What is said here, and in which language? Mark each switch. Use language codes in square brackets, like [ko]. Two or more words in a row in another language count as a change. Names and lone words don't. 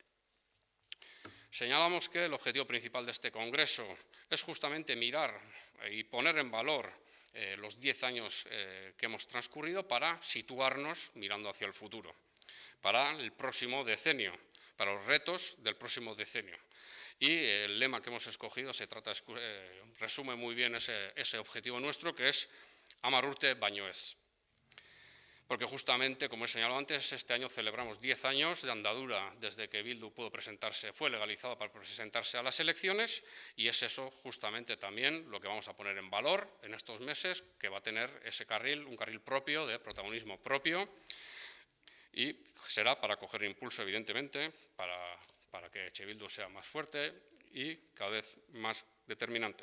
[es] Señalamos que el objetivo principal de este Congreso es justamente mirar y poner en valor los 10 años que hemos transcurrido para situarnos mirando hacia el futuro, para el próximo decenio, para los retos del próximo decenio. Y el lema que hemos escogido resume muy bien ese objetivo nuestro, que es [eu] Hamar urte baino ez. [es] Porque justamente, como he señalado antes, este año celebramos 10 años de andadura desde que Bildu fue legalizado para presentarse a las elecciones, y es eso justamente también lo que vamos a poner en valor en estos meses, que va a tener ese carril, un carril propio, de protagonismo propio, y será para coger impulso, evidentemente, para que Etxe Bildu sea más fuerte y cada vez más determinante.